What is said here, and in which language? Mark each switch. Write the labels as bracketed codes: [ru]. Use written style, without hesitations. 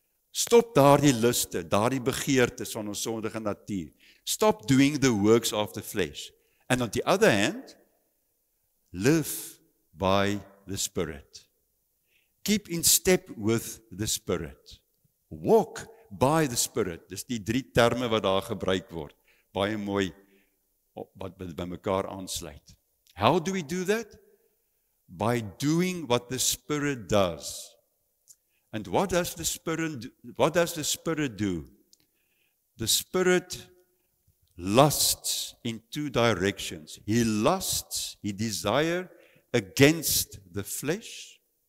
[af] Stop daardie luste, daardie begeertes van ons sondige natuur. [en] Stop doing the works of the flesh. And on the other hand, live by the Spirit. Keep in step with the Spirit. Walk by the Spirit. [af] Dis die 3 terme wat daar gebruik word. Baie mooi wat by mekaar aansluit. [en] How do we do that? By doing what the Spirit does. And what does the Spirit do? The Spirit lusts in 2 directions. He lusts, he desires against the flesh.